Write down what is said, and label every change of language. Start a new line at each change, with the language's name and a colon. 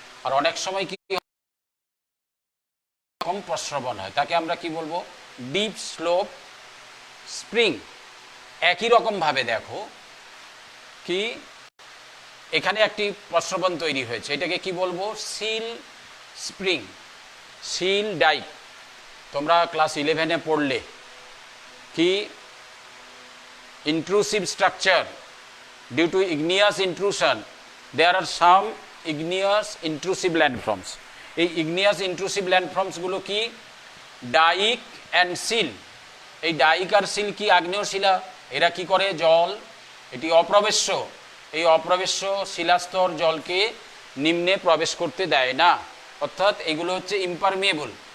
Bangla: আর অনেক সময় কি কম প্রস্রবণ হয়, তাকে আমরা কি বলবো, ডিপ স্লোপ স্প্রিং। একই রকম ভাবে দেখো কি, এখানে একটি প্রস্রবণ তৈরি হয়েছে, এটাকে কি বলবো, সিল স্প্রিং, সিল ডাইক। তোমরা ক্লাস 11-এ পড়লে কি,
English: intrusive structure due to igneous intrusion, there are some igneous intrusive landforms.
Bangla: এই igneous intrusive landforms গুলো কি, ডাইক অ্যান্ড সিল। এই ডাইক আর সিল কি, আগ্নেয় শিলা। এরা কি করে, জল, এটি অপ্রবেশ্য, এই অপ্রবেশ্য শিলাস্তর জলকে নিম্নে প্রবেশ করতে দেয় না, অর্থাৎ এগুলো হচ্ছে ইম্পারমিয়েবল।